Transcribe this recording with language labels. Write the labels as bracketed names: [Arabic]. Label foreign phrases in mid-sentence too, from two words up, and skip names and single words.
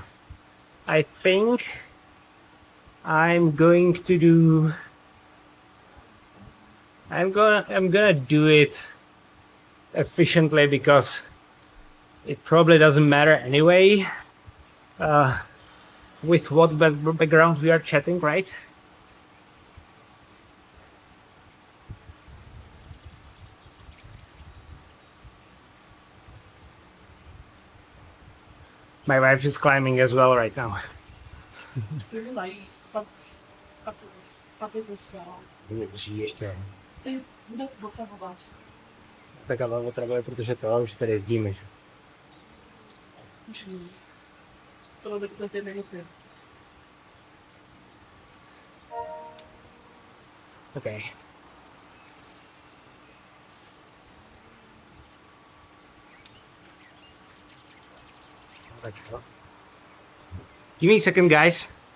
[English] I think I'm gonna do it efficiently because it probably doesn't matter anyway with what background we are chatting, right? My wife is climbing as well right now. Really nice. [Czech] Papy to spał. Ještě. Ty bude potřebovat. Tak ale potřebuje, protože to už tady jezdíme. Musím. Tohle do té minuty. [English] Okay. Give me a second, guys.